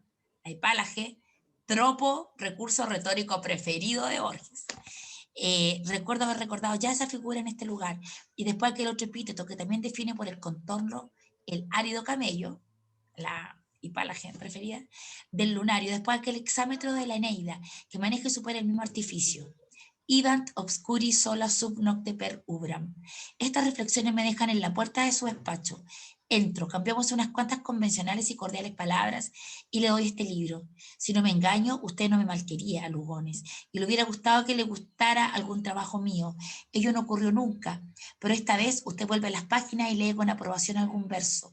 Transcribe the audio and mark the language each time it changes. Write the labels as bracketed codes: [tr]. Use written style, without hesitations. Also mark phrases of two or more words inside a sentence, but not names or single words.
[es] La hipálaje, tropo, recurso retórico preferido de Borges. Recuerdo haber recordado ya esa figura en este lugar, y después aquel otro epíteto que también define por el contorno el árido camello, la hipálaje preferida, del lunario, después aquel hexámetro de la Eneida, que maneja y supera el mismo artificio. [la] Idant obscuri sola sub nocte per ubram. [es] Estas reflexiones me dejan en la puerta de su despacho. Entro, cambiamos unas cuantas convencionales y cordiales palabras y le doy este libro. Si no me engaño, usted no me malquería, Lugones, y le hubiera gustado que le gustara algún trabajo mío. Ello no ocurrió nunca, pero esta vez usted vuelve a las páginas y lee con aprobación algún verso.